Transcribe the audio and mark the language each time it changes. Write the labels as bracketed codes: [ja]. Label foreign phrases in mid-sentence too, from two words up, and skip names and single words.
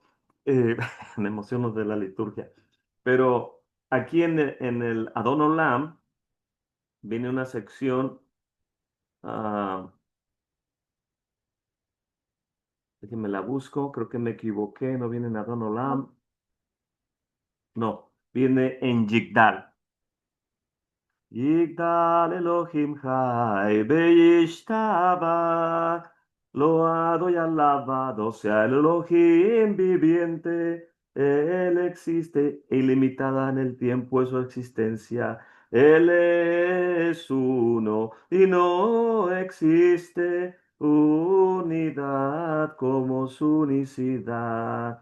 [es] Me emociono de la liturgia. Pero aquí en el Adon Olam viene una sección, ah, déjenme la busco, creo que me equivoqué, no viene en Adon Olam, no, viene en Yigdal. [he] יגדל אלוהים חי וישתבח, [es] loado y alabado sea el Elohim viviente. Él existe e ilimitada en el tiempo de su existencia. Él es uno y no existe unidad como su unicidad.